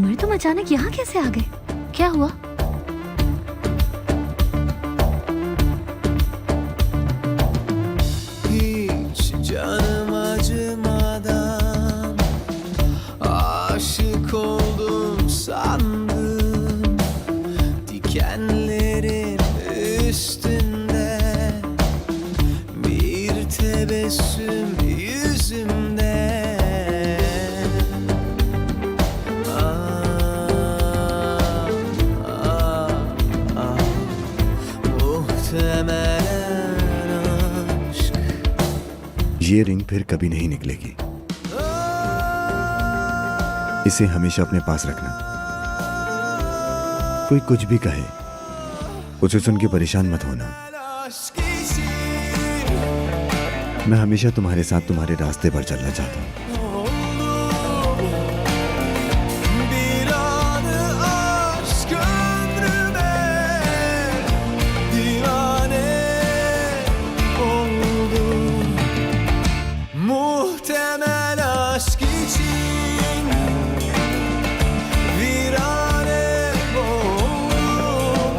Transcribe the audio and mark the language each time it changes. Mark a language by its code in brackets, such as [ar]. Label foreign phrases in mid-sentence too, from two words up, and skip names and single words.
[hi] तुम अचानक यहाँ कैसे आ गए? क्या हुआ? [tr] Hiç canım acımadan aşık oldum sandım. Dikenlerin üstünde bir tebessüm yüzümde. Muhtemelen aşk. [hi] ये रिंग फिर कभी नहीं निकलेगी। इसे हमेशा अपने पास रखना। कोई कुछ भी कहे उसे सुन के परेशान मत होना। [tr] Aşk için [hi] मैं हमेशा तुम्हारे साथ तुम्हारे रास्ते पर चलना चाहता हूँ। [tr] bir anı aşk ömrüme divane oldum. Muhtemel aşk için virane oldum.